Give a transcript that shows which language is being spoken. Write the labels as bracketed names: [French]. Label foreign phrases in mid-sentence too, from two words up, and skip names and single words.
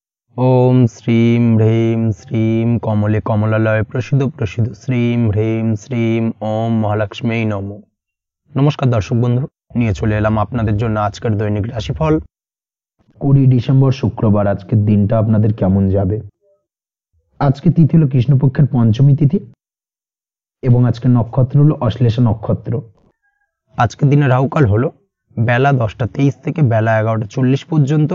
[Sanskrit] ओम श्रीं ह्रीं श्रीं कमले कमलालय प्रसिद्ध प्रसिद्ध श्रीं ह्रीं श्रीं ओम महालक्ष्मी नमो। [Bangla] নমস্কার দর্শক বন্ধু, নিয়ে চলে এলাম আপনাদের জন্য আজকের দৈনিক রাশিফল 20 ডিসেম্বর শুক্রবার। আজকের দিনটা আপনাদের কেমন যাবে? আজকে তিথি হলো কৃষ্ণপক্ষের পঞ্চমী তিথি এবং আজকের নক্ষত্র হলো অশ্লেষা নক্ষত্র। আজকের দিনে রাহুকাল হলো বেলা 10টা 23 থেকে বেলা 11টা 40 পর্যন্ত।